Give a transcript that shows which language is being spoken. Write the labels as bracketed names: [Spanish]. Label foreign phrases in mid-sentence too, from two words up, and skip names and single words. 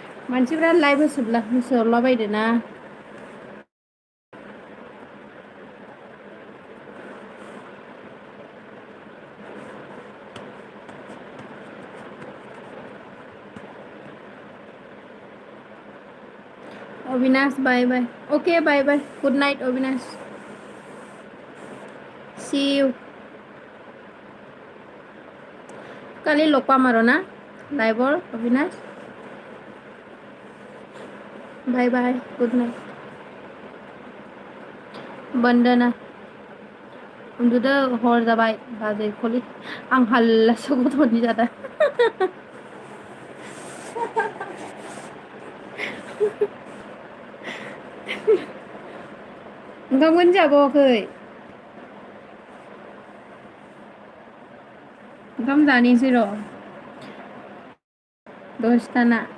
[Bodo] मानसिफ्रा लाइभ होसोहरलाबायदो ना [English] अविनाश bye bye okay bye bye good night Avinash see you [Assamese] কালি লগ পাম আৰু না লাইভৰ অবিনাশ [English] bye bye good night [Bodo] बन्दना उन्दुदो हर जाबाय बाजै खलि आं हाल्लासो गथ'नि जादों ओंखामखौनो जाबावाखै ओंखाम जानोसै र' दसथाना